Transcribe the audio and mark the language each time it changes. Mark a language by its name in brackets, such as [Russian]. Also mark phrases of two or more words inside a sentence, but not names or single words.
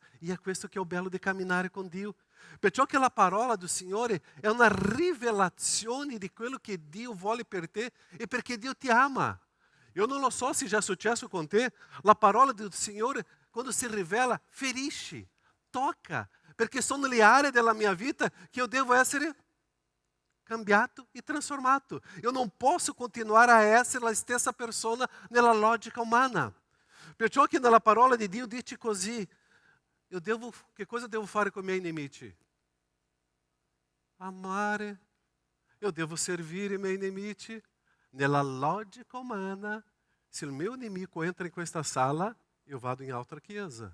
[Italian] E è questo che è il bello di camminare con Dio. Perciò che la parola del Signore è una rivelazione di quello che Dio vuole per te e perché Dio ti ama. Io non lo so se già è successo con te. La parola del Signore, quando si rivela, ferisce, tocca, perché sono le aree della mia vita che io devo essere cambiato e transformato. [Portuguese] Eu não posso [Italian] continuare a essere la stessa persona nella logica umana. Perciò che nella parola di Dio dice così, che cosa devo fare con i miei nemici? Amare. [Portuguese] Eu devo [Italian] servire i miei nemici. Nella logica umana, se il mio nemico entra in questa sala, io vado in altra chiesa.